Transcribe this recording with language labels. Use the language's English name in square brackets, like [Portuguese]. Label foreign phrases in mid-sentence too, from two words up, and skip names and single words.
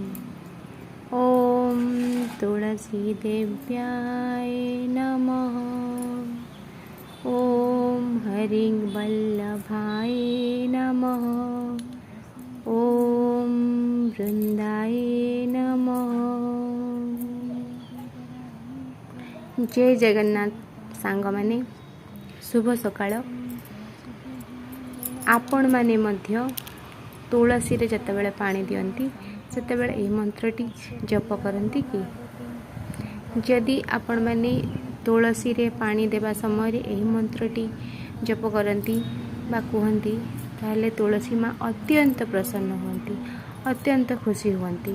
[Sanskrit] ॐ तुलसी देव्याय नमः। ॐ हरिं वल्लभाय नमः। ॐ वृन्दाय नमः। [Odia] ଜୟ ଜଗନ୍ନାଥ ସାଙ୍ଗ ମାନେ ଶୁଭ ସକାଳ। ଆପଣ ମାନେ ମଧ୍ୟ ତୁଳସୀ ରେ ଯେତେବେଳେ ପାଣି ଦିଅନ୍ତି ସେତେବେଳେ ଏହି ମନ୍ତ୍ରଟି ଜପ କରନ୍ତି କି ଯଦି ଆପଣ ମାନେ ତୁଳସୀ ରେ ପାଣି ଦେବା ସମୟ ଏହି ମନ୍ତ୍ରଟି ଜପ କରନ୍ତି ବା କହନ୍ତି ତାହାଲେ ତୁଳସୀ ମା ଅତ୍ୟନ୍ତ ପ୍ରସନ୍ନ ହୁଅନ୍ତି, ଅତ୍ୟନ୍ତ ଖୁସି ହୁଅନ୍ତି।